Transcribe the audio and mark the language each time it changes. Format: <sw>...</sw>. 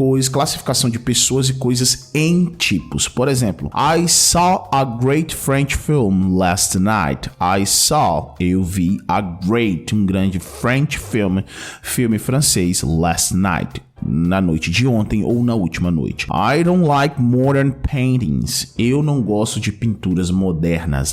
<pt>Classificação de pessoas e coisas em tipos. Por exemplo,</pt> <en>I saw a great French film last night.</en> <pt>Eu vi um grande French filme francês</pt> <en>last night.</en> <pt>Na noite de ontem ou na última noite.</pt> <en>I don't like modern paintings.</en> <pt>Eu não gosto de pinturas modernas.</pt>